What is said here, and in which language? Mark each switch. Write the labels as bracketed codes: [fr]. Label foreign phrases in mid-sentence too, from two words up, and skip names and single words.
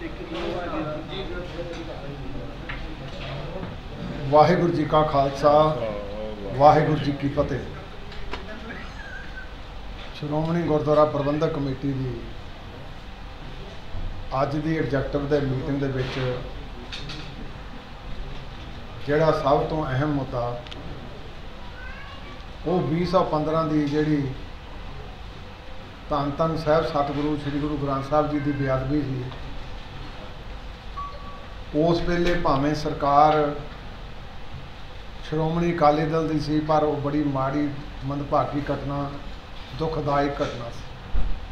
[pa] ਵਾਹਿਗੁਰੂ ਜੀ ਕਾ ਖਾਲਸਾ ਵਾਹਿਗੁਰੂ ਜੀ ਕੀ ਫਤਿਹ। ਸ਼੍ਰੋਮਣੀ ਗੁਰਦੁਆਰਾ ਪ੍ਰਬੰਧਕ ਕਮੇਟੀ ਕੀ ਅੱਜ ਕੀ ਐਗਜ਼ੈਕਟਿਵ ਦੇ ਮੀਟਿੰਗ ਦੇ ਵਿੱਚ ਜਿਹੜਾ ਸਭ ਤੋਂ ਅਹਿਮ ਮੁੱਦਾ ਉਹ 2015 ਕੀ ਜਿਹੜੀ ਧੰਨ ਧੰਨ ਸਾਹਿਬ ਸਤਿਗੁਰੂ ਸ੍ਰੀ ਗੁਰੂ ਗ੍ਰੰਥ ਸਾਹਿਬ ਜੀ ਕੀ ਬੇਅਦਬੀ ਸੀ, ਉਸ ਵੇਲੇ ਭਾਵੇਂ ਸਰਕਾਰ ਸ਼੍ਰੋਮਣੀ ਅਕਾਲੀ ਦਲ ਕੀ ਸੀ, ਪਰ ਉਹ ਬੜੀ ਮਾੜੀ ਮੰਦਭਾਗੀ ਘਟਨਾ, ਦੁਖਦਾਇਕ ਘਟਨਾ ਸੀ।